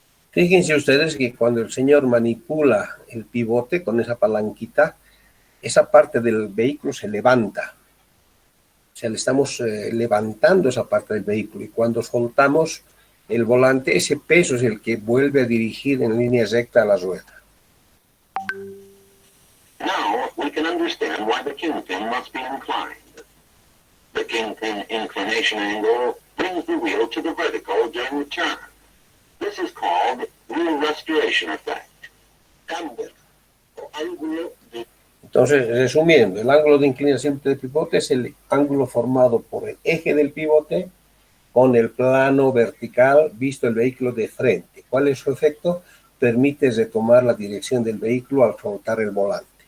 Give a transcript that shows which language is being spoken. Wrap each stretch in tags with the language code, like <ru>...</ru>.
<es>Fíjense ustedes que cuando el señor manipula el pivote con esa palanquita, esa parte del vehículo se levanta. O sea, le estamos levantando esa parte del vehículo, y cuando soltamos el volante, ese peso es el que vuelve a dirigir en línea recta a la rueda.</es> <en>Now we can understand why the kingpin must be inclined. The kingpin inclination angle brings the wheel to the vertical during the turn. This is called wheel restoration effect.</en> <es>Camber o ángulo de... Entonces, resumiendo, el ángulo de inclinación del pivote es el ángulo formado por el eje del pivote con el plano vertical visto el vehículo de frente. ¿Cuál es su efecto? Permite retomar la dirección del vehículo al soltar el volante.</es>